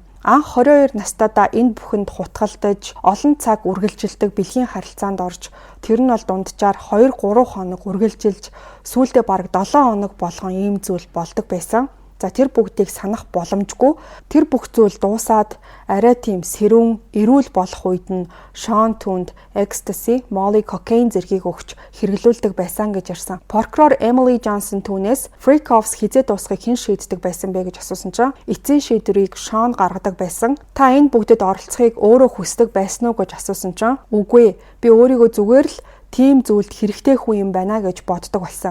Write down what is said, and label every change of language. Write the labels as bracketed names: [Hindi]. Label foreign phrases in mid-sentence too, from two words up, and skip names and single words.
[Mongolian] Анх 22 настайдаа энэ бүхэнд хутгалдаж олон цаг үргэлжилдэг бэлгийн харилцаанд орж тэр нь бол дунджаар 2-3 хоног үргэлжилж сүүлдээ бараг 7 хоног болгон ийм зүйл болдог байсан. За тэр бүгдийг санах боломжгүй. Тэр бүх зүйл дуусаад арай тийм сэрүүн, эрүүл болох үед нь Sean түнд [English] ecstasy, molly, cocaine [Mongolian] зэргийг өгч хэрэглүүлдэг байсан гэж ярьсан. Прокурор Emily Johnson түүнээс [English] freak offs [Mongolian] хизээ дуусахыг хэн шийддэг байсан бэ гэж асуусан чинь эцсийн шийдвэрийг Sean гаргадаг байсан. Та энэ бүгдэд оролцохыг өөрөө хүсдэг байсан уу гэж асуусан чинь үгүй, би өөрийгөө зүгээр л тийм зүйлд хэрэгтэй хүн юм байна гэж боддог болсон.